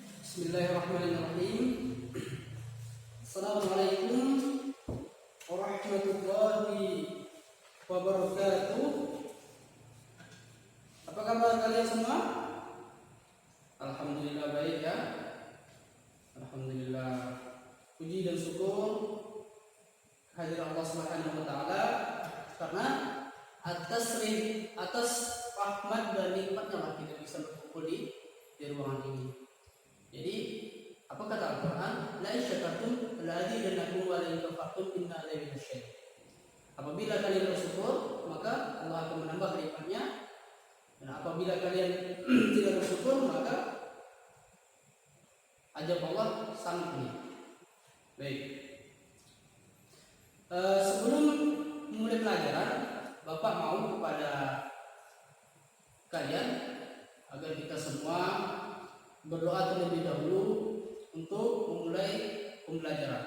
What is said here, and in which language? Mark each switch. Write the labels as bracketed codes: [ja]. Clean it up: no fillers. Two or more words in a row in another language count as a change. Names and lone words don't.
[ar] بسم الله الرحمن الرحيم. السلام عليكم ورحمة الله وبركاته. [id] Apa kabar kalian semua? Alhamdulillah baik ya. Alhamdulillah. Puji dan syukur kehadiran Allah [ar] سبحانه وتعالى [id] karena atas rahmat dan nikmatnya lah kita bisa berkumpul di ruangan ini. Jadi apa kata Al-Quran? [ar] لئن شكرتم لأزيدنكم ولئن كفرتم إن ذلك لشيء'. [id] Apabila kalian bersyukur, maka Allah akan menambah nikmatnya. Dan apabila kalian tidak bersyukur, maka azab Allah sangat pedih. Baik. Sebelum memulai pelajaran, Bapak mau kepada kalian agar kita semua berdoa terlebih dahulu untuk memulai pembelajaran.